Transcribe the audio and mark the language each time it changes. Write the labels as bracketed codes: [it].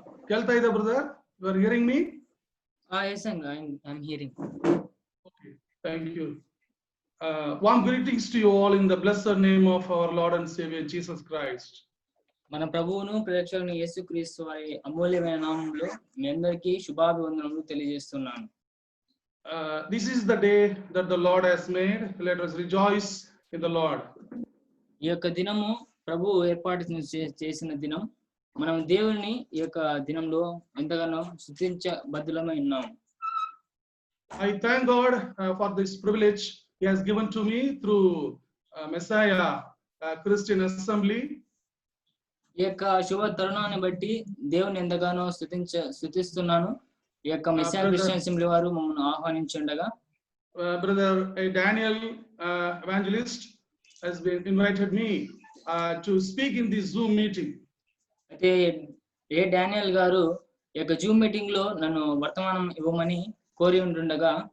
[en] Kelta ida brother, you are hearing me? Yes, I'm hearing. Okay, thank you. Warm greetings to you all in the blessed name of our Lord and Savior Jesus Christ. [te] మన ప్రభువును ప్రేక్షకుని యేసుక్రీస్తు వారి అమూల్యమైన నామములో మీ అందరికీ శుభాభివందనములు తెలియజేస్తున్నాను. [en] This is the day that the Lord has made. Let us rejoice in the Lord. [te] ఈ యొక్క దినము ప్రభువు ఏర్పాటు చేసిన దినం. మనం దేవుని ఈ యొక్క దినంలో ఎంతగానో స్తుతించబద్ధులమై ఉన్నాం. [en] I thank God for this privilege He has given to me through Messiah Christian Assembly. [te] ఈ యొక్క శుభ తరుణాన్ని బట్టి దేవుని ఎంతగానో స్తుతిస్తున్నాను. ఈ యొక్క మెస్సియా క్రిస్టియన్ అసెంబ్లీ వారు మమ్మల్ని ఆహ్వానించుండగా [en] Brother Daniel evangelist has been invited me to speak in this Zoom meeting. [te] అయితే డానియల్ గారు ఈ యొక్క జూమ్ మీటింగ్ లో నన్ను వర్తమానం ఇవ్వమని కోరి ఉంటుండగా